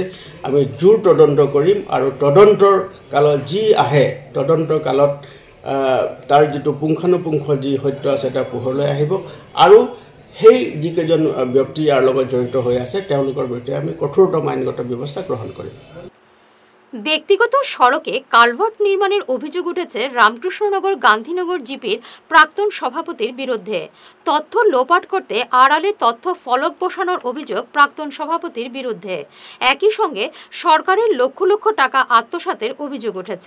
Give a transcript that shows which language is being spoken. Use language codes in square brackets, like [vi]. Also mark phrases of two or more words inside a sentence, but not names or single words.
[as] আমি জোৰ তদন্ত কৰিম আৰু তদন্তৰ কালত যি আহে তদন্তৰ কালত তাৰ যিটো পুংখানুপুংখ যি সত্য আছে এটা পোহৰলৈ আহিব আৰু সেই যিকেইজন ব্যক্তি ইয়াৰ লগত জড়িত হৈ আছে তেওঁলোকৰ বিৰুদ্ধে আমি কঠোৰতম আইনগত ব্যৱস্থা গ্ৰহণ কৰিম। [bn] ব্যক্তিগত সড়কে কালভার্ট নির্মাণের অভিযোগ উঠেছে রামকৃষ্ণনগর গান্ধীনগর জিপির প্রাক্তন সভাপতির বিরুদ্ধে। তথ্য লোপাট করতে আড়ালে তথ্য ফলক বসানোর অভিযোগ প্রাক্তন সভাপতির বিরুদ্ধে। একই সঙ্গে সরকারের লক্ষ লক্ষ টাকা আত্মসাতের অভিযোগ উঠেছে।